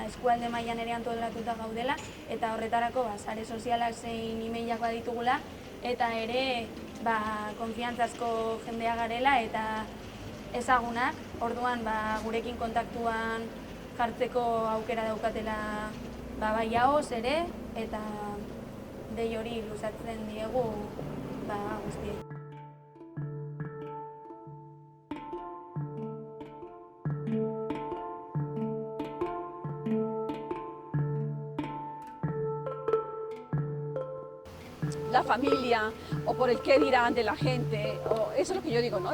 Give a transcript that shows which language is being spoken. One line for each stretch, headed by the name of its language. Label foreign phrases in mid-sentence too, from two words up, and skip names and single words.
Basque: eskualde mailan ere antolatuta gaudela, eta horretarako sare sozialak zein emailak baditugula, eta ere konfiantzazko jendea garela eta ezagunak, orduan gurekin kontaktuan jartzeko aukera daukatela bai ahoz ere, eta dei hori luzatzen diegu guztiei.
Spanish: La familia o por el qué dirán de la gente, o eso es lo que yo digo, ¿no?